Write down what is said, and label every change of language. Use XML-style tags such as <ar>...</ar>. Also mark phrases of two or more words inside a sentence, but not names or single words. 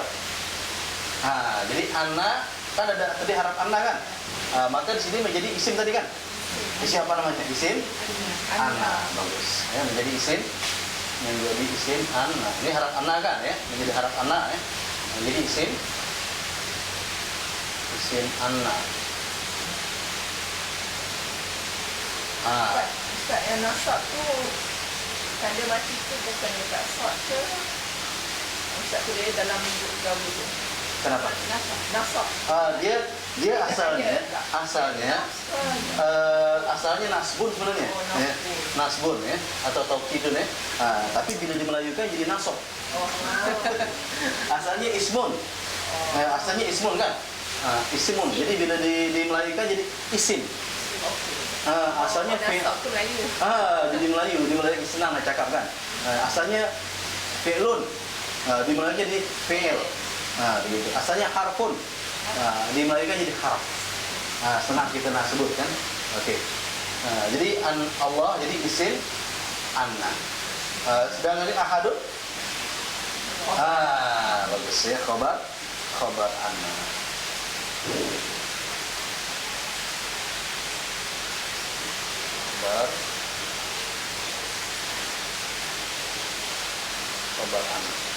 <ms>Jadi anna kan ada tadi harap anna, kan. Maka di sini menjadi isim tadi, kan. Isim apa namanya? Isim anna. Bagus. Ya, menjadi isim anna. Ini harap anna, kan, ya. Menjadi harap anna, ya. Menjadi isim anna. Ustaz, yang nasab tu tanda mati tu bukan dekat sod ke? Ustaz tulis dalam buku gaul tu. Kenapa? Nasab. Dia asalnya nasbun sebenarnya. Nasbun. Ya, nasbun, ya, atau taukidun, ya. Tapi bila dimelayukan jadi nasab. Asalnya ismun. Asalnya ismun, kan. Ismun. Jadi bila dimelayukan jadi isim. Asalnya nasab tu Melayu. Jadi Melayu senang nak cakap, kan. Asalnya fi'lun. Dimelayukan jadi fi'il. Begitu. Asalnya harfun. Dimelayukan jadi harf. Senang kita nak sebut, kan. Okey. Jadi Allah jadi isim anna. Sedangkan ini ahadun. Bagus, ya,</ms> <ar>خبر أن. خبر أن.</ar>